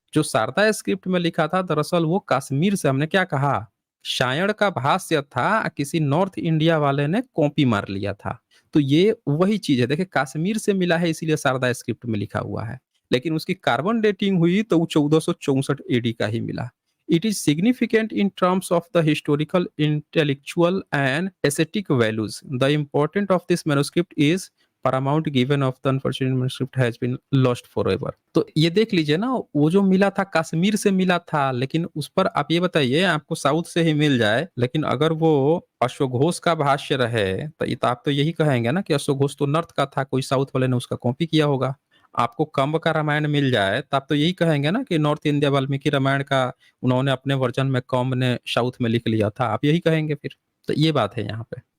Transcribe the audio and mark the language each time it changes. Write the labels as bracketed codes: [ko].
[hi] जो शारदा स्क्रिप्ट में लिखा था, दरअसल वो कश्मीर से, हमने क्या कहा, शायण का भाष्य था, किसी नॉर्थ इंडिया वाले ने कॉपी मार लिया था। तो ये वही चीज है, देखिए कश्मीर से मिला है, इसीलिए शारदा स्क्रिप्ट में लिखा हुआ है। लेकिन उसकी कार्बन डेटिंग हुई तो वो 1464 एडी का ही मिला। [en] It is significant in terms of the historical, intellectual, and aesthetic values. The importance of this manuscript is paramount given of the unfortunate manuscript has been lost forever. [hi] तो ये देख लीजिए ना, वो जो मिला था कश्मीर से मिला था, लेकिन उस पर आप ये बताइए, आपको साउथ से ही मिल जाए, लेकिन अगर वो अश्वघोष का भाष्य रहे, तो आप तो यही कहेंगे ना कि अश्वघोष तो नॉर्थ का था, कोई साउथ वाले ने उसका कॉपी किया होगा। आपको कंब का रामायण मिल जाए तो आप तो यही कहेंगे ना कि नॉर्थ इंडिया वाल्मीकि रामायण का उन्होंने अपने वर्जन में, कंब ने साउथ में लिख लिया था, आप यही कहेंगे फिर। तो ये बात है यहाँ पे।